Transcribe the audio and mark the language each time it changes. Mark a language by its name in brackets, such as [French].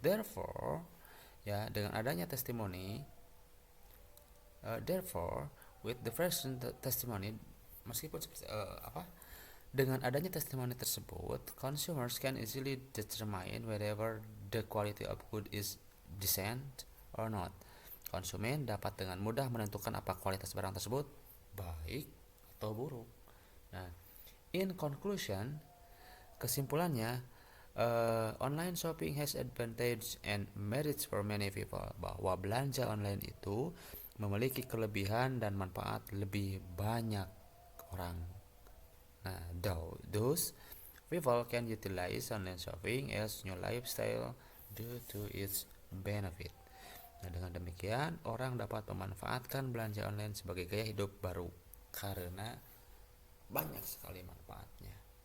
[English] Therefore, ya, [Indonesian] dengan adanya testimoni, [English] therefore with the first testimony, [Indonesian] meskipun dengan adanya testimoni tersebut, [English] consumers can easily determine whether the quality of good is decent or not. [Indonesian] Konsumen dapat dengan mudah menentukan apa kualitas barang tersebut baik atau buruk. [English] Nah, in conclusion, [Indonesian] kesimpulannya, [English] online shopping has advantage and merits for many people. [Indonesian] Bahwa belanja online itu memiliki kelebihan dan manfaat lebih banyak orang. [English] Nah, those people can utilize online shopping as new lifestyle due to its benefit. [Indonesian] Nah, dengan demikian, orang dapat memanfaatkan belanja online sebagai gaya hidup baru karena banyak sekali manfaatnya.